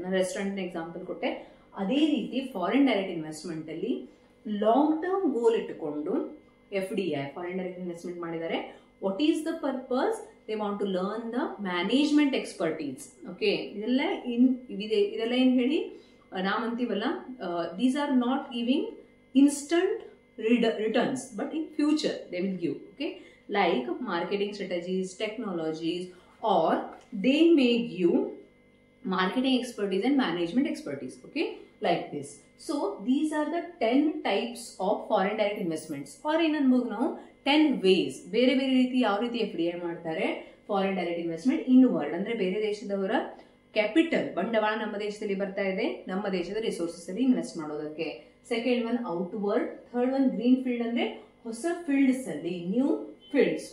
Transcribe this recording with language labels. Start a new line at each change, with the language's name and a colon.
Kannada: ನಾನು restaurant example ಕೊಟ್ಟೆ. ಅದೇ ರೀತಿ ಫಾರಿನ್ ಡೈರೆಕ್ಟ್ ಇನ್ವೆಸ್ಟ್ಮೆಂಟ್ ಅಲ್ಲಿ ಲಾಂಗ್ ಟರ್ಮ್ ಗೋಲ್ ಇಟ್ಟುಕೊಂಡು FDI ಫಾರಿನ್ ಡೈರೆಕ್ಟ್ ಇನ್ವೆಸ್ಟ್ಮೆಂಟ್ ಮಾಡಿದ್ದಾರೆ.
English: What is the purpose? They want to learn the management expertise. Okay,
Kannada: ಇದೆಲ್ಲ ಏನ್ ಹೇಳಿ ನಾವಂತೀವಲ್ಲ,
English: These are not giving instant returns, but in future they will give. Okay, like marketing strategies, technologies, or they may give marketing expertise and management expertise. Okay, like this. So these are the 10 types of foreign direct investments, or in anbodu now 10 ways.
Kannada: ಬೇರೆ ಬೇರೆ ರೀತಿ ಯಾವ ರೀತಿ FDI ಮಾಡ್ತಾರೆ foreign direct investment. Inward ಅಂದ್ರೆ ಬೇರೆ ದೇಶದವರ capital, ಬಂಡವಾಳ ನಮ್ಮ ದೇಶದಲ್ಲಿ ಬರ್ತಾ ಇದೆ, ನಮ್ಮ ದೇಶದ ರಿಸೋರ್ಸಸ್ ಅಲ್ಲಿ ಇನ್ವೆಸ್ಟ್ ಮಾಡೋದಕ್ಕೆ. Second one outward. Third one green field ಅಂದ್ರೆ ಹೊಸ ಫೀಲ್ಡ್ಸ್ ಅಲ್ಲಿ, ನ್ಯೂ ಫೀಲ್ಡ್ಸ್.